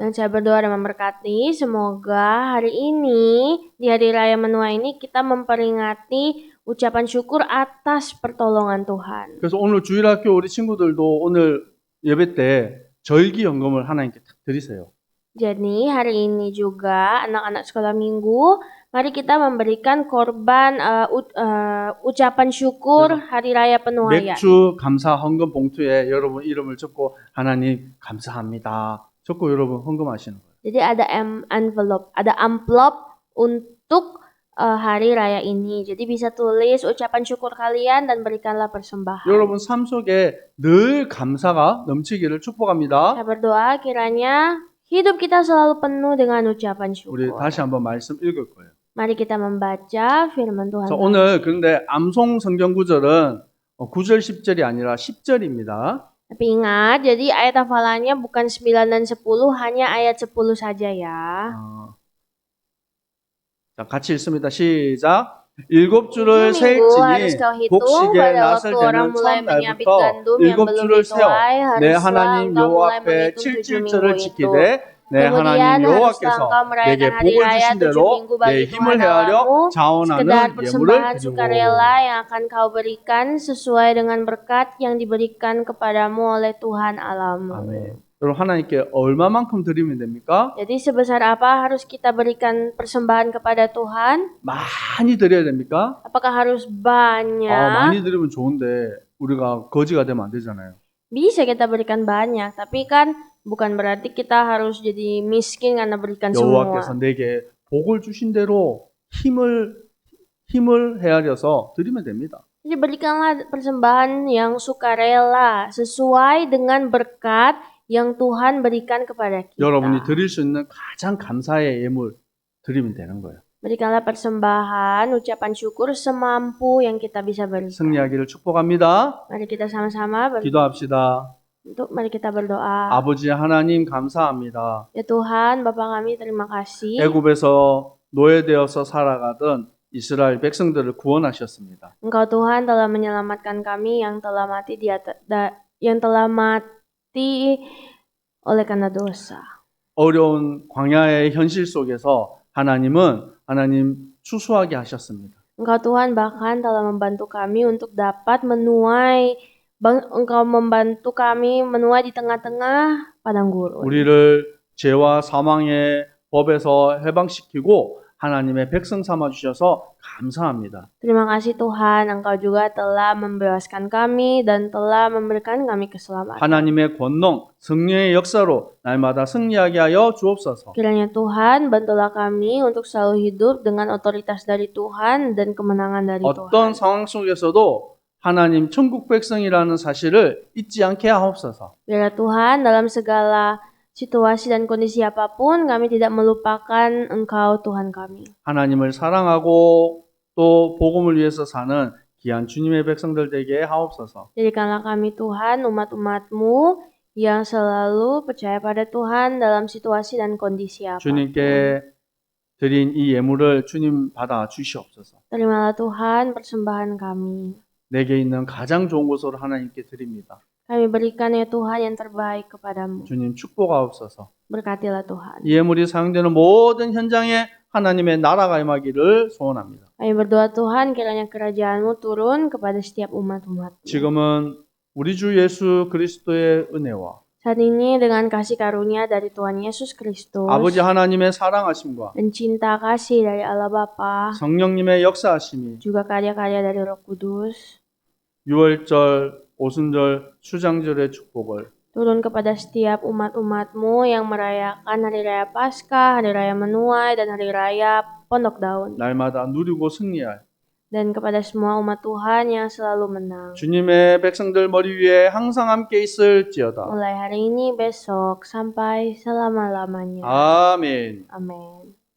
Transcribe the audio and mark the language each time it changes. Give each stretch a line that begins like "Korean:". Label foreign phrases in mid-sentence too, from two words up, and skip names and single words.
Indonesian: Dan saya berdoa dan memberkati semoga hari ini di hari raya menua ini kita memperingati ucapan syukur atas pertolongan Tuhan.
Korean: 그래서 오늘 주일학교 우리 친구들도 오늘 예배 때 절기 헌금을 하나님께 탁 드리세요.
Indonesian: Jadi hari ini juga anak-anak sekolah minggu, mari kita memberikan korban ucapan syukur hari raya penuaian.
Korean: 맥주 감사 헌금 봉투에 여러분 이름을 적고 하나님 감사합니다. 적고 여러분 헌금하시는 거예요.
Indonesian: Jadi ada amplop untuk hari raya ini. Jadi bisa tulis ucapan syukur kalian dan berikanlah persembahan.
Korean: 여러분 삶 속에 늘 감사가 넘치기를 축복합니다.
Indonesian: Saya berdoa kiranya hidup kita selalu penuh dengan ucapan
Korean: 우리
Indonesian: syukur.
Korean: 다시 한번 말씀 읽을 거예요.
Indonesian: Mari kita membaca firman Tuhan.
Korean: 자, 오늘 그런데 암송 성경 구절은 9절 10절이 아니라 10절입니다.
Indonesian: Tapi ingat, jadi ayat hafalannya bukan 9 dan 10, hanya ayat 10 saja ya.
Korean: 자, 같이 읽습니다. 시작. 일곱 줄을
Indonesian: Tujuh minggu harus kau
Korean: 세일지니
Indonesian: hitung
Korean: 곡식에
Indonesian: pada
Korean: 나설
Indonesian: waktu orang
Korean: 때는
Indonesian: mulai
Korean: 첫
Indonesian: menyabit
Korean: 날부터
Indonesian: gandum yang
Korean: 일곱
Indonesian: belum
Korean: 줄을 세워
Indonesian: dituai,
Korean: 내
Indonesian: haruslah
Korean: 하나님
Indonesian: engkau
Korean: 여호와
Indonesian: mulai
Korean: 앞에
Indonesian: menghitung 7
Korean: 칠칠절을
Indonesian: minggu itu.
Korean: 지키되 내
Indonesian: Kemudian
Korean: 하나님
Indonesian: haruslah
Korean: 여호와께서
Indonesian: engkau merayakan
Korean: 내게
Indonesian: hari
Korean: 복을
Indonesian: raya
Korean: 주신
Indonesian: 7
Korean: 대로
Indonesian: minggu
Korean: 내
Indonesian: bagi
Korean: 힘을
Indonesian: Tuhan
Korean: 헤아려
Indonesian: Allahmu,
Korean: 자원하는
Indonesian: sekedar
Korean: 예물을
Indonesian: persembahan
Korean: 드리고
Indonesian: sukarela yang akan kau berikan sesuai dengan berkat yang diberikan kepadamu oleh Tuhan Allahmu.
Korean: 아멘. 여러분 하나님께 얼마만큼 드리면 됩니까?
Indonesian: Jadi sebesar apa harus kita berikan persembahan kepada Tuhan?
Korean: 많이 드려야 됩니까?
Indonesian: Apakah harus banyak?
Korean: 많이 드리면 좋은데 우리가 거지가 되면 안 되잖아요.
Indonesian: Bisa kita berikan banyak, tapi kan bukan berarti kita harus jadi miskin karena berikan
Korean: 여호와께서
Indonesian: semua.
Korean: 내게 복을 주신 대로 힘을 헤아려서 드리면 됩니다.
Indonesian: Jadi berikanlah persembahan yang sukarela sesuai dengan berkat yang Tuhan berikan kepada kita.
Korean: 여러분이 드릴 수 있는 가장 감사의 예물 드리면 되는 거예요.
Indonesian: Berikanlah persembahan, ucapan syukur semampu yang kita bisa berikan.
Korean: 승리하기를 축복합니다.
Indonesian: Mari kita sama-sama
Korean: 기도합시다.
Indonesian: mari kita berdoa.
Korean: 아버지 하나님 감사합니다.
Indonesian: Ya Tuhan, Bapa kami terima kasih.
Korean: 애굽에서 노예되어서 살아가던 이스라엘 백성들을 구원하셨습니다.
Indonesian: Engkau Tuhan telah menyelamatkan kami yang telah mati oleh karena dosa.
Korean: 어려운 광야의 현실 속에서 하나님 추수하게 하셨습니다.
Indonesian: Engkau Tuhan bahkan telah membantu kami untuk dapat menuai. Engkau membantu kami menuai di tengah-tengah padang gurun.
Korean: 우리를 죄와 사망의 법에서 해방시키고 하나님의 백성 삼아 주셔서 감사합니다.
Indonesian: Terima kasih Tuhan, Engkau juga telah membebaskan kami dan telah memberikan kami keselamatan.
Korean: 하나님의 권능, 승리의 역사로 날마다 승리하게 하여 주옵소서.
Indonesian: Kiranya Tuhan, bantulah kami untuk selalu hidup dengan otoritas dari Tuhan dan kemenangan dari
Korean: 어떤
Indonesian: Tuhan.
Korean: 상황 속에서도 하나님 천국 백성이라는 사실을 잊지 않게 하옵소서.
Indonesian: Biarlah Tuhan dalam segala situasi dan kondisi apapun kami tidak melupakan Engkau Tuhan kami.
Korean: 하나님을 사랑하고 또 복음을 위해서 사는 귀한 주님의 백성들 되게 하옵소서.
Indonesian: Jadikanlah kami Tuhan umat-umat-Mu yang selalu percaya pada Tuhan dalam situasi dan kondisi apapun.
Korean: 주님께 드린 이 예물을 주님 받아 주시옵소서.
Indonesian: Terimalah Tuhan persembahan kami.
Korean: 내게 있는 가장 좋은 것으로 하나님께 드립니다.
Indonesian: Kami berikan ya Tuhan yang terbaik kepadamu.
Korean: 주님 축복하옵소서.
Indonesian: Berkatilah Tuhan.
Korean: 이 예물이 사용되는 모든 현장에 하나님의 나라가 임하기를 소원합니다.
Indonesian: Kami berdoa Tuhan kiranya kerajaan-Mu turun kepada setiap umat-umat.
Korean: 지금은 우리 주 예수 그리스도의 은혜와
Indonesian: Saat ini dengan kasih karunia dari Tuhan Yesus Kristus
Korean: 아버지 하나님의 사랑하심과
Indonesian: dan cinta kasih dari Allah Bapa,
Korean: 성령님의 역사하심이
Indonesian: juga karya-karya dari Roh Kudus,
Korean: 유월절, 오순절, 수장절의 축복을
Indonesian: turun kepada setiap umat-umat-Mu yang merayakan Hari Raya Paskah, Hari Raya Menuai, dan Hari Raya Pondok Daun.
Korean: 날마다 누리고 승리할
Indonesian: Dan kepada semua umat Tuhan yang selalu menang.
Korean: 주님의 백성들 머리 위에 항상 함께 있을지어다.
Indonesian: Mulai hari ini, besok, sampai selama-lamanya.
Korean: 아멘.
Indonesian: Amin.